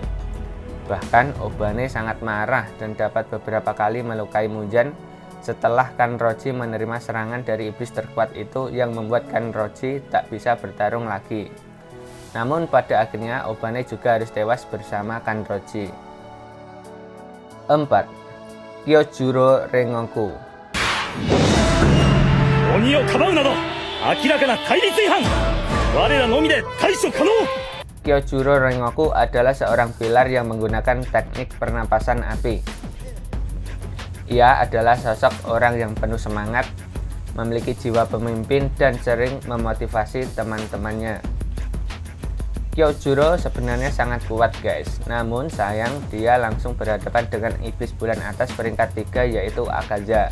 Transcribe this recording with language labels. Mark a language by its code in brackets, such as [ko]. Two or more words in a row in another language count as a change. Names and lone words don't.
[id] Bahkan Obane sangat marah dan dapat beberapa kali melukai Muzan setelah Kanroji menerima serangan dari iblis terkuat itu yang membuat Kanroji tak bisa bertarung lagi. Namun pada akhirnya Obane juga harus tewas bersama Kanroji. 4. Kyojuro Rengoku. [ja] 鬼をかばうなど明らかな対立違反、我らのみで対処可能。 [id] Kyojuro Rengoku adalah seorang pilar yang menggunakan teknik pernapasan api. Ia adalah sosok orang yang penuh semangat, memiliki jiwa pemimpin dan sering memotivasi teman-temannya. Kyojuro sebenarnya sangat kuat guys, namun sayang dia langsung berhadapan dengan iblis bulan atas peringkat 3 yaitu Akaza.